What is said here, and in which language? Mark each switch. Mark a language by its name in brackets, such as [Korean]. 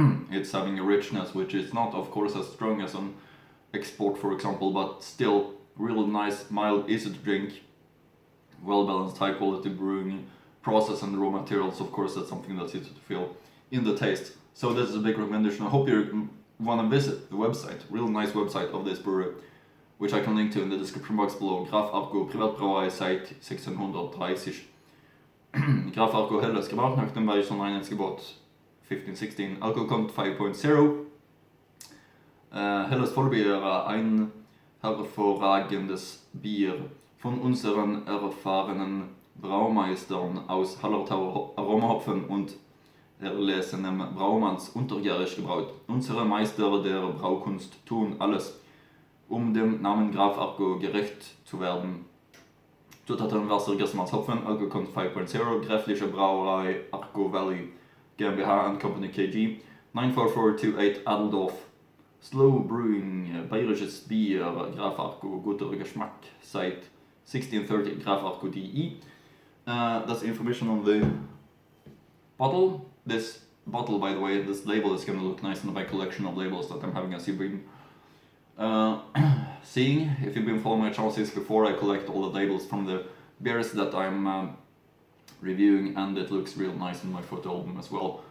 [English] It's having a richness which is not, of course, as strong as an export, for example, but still really nice, mild, easy to drink, well balanced, high quality brewing process and raw materials. Of course, that's something that's easy to feel in the taste. So this is a big recommendation. I hope you want to visit the website, real nice website of this brewery, which I can link to in the description box below. [German] Graf Arco, Privatbrauerei seit 1630. Graf Arco Helles, gebraut nach dem Bayerischen Einheitsgebot 1516. [English] Alcohol content 5.0. [German] Helles Vollbier, ein hervorragendes Bier von unseren erfahrenen Braumeistern aus Hallertau Aromahopfen und erlesenem Braumanns unterjährig gebraut. Unsere Meister der Braukunst tun alles, um dem Namen Graf Arco gerecht zu werden. Zutaten Wasser, Gerstenmalz, Hopfen, [English] Alcohol content 5.0, [German] Gräfliche Brauerei Arco Valley GmbH and Company KG, 94428 Adldorf, [English] slow brewing [German] bayerisches Bier, Graf Arco, guter Geschmack, seit 1630, Graf Arco DE. [English] That's information on the bottle. This bottle, by the way, this label is going to look nice in my collection of labels that I'm having as you've been seeing. If you've been following my channel since before, I collect all the labels from the beers that I'm reviewing, and it looks real nice in my photo album as well.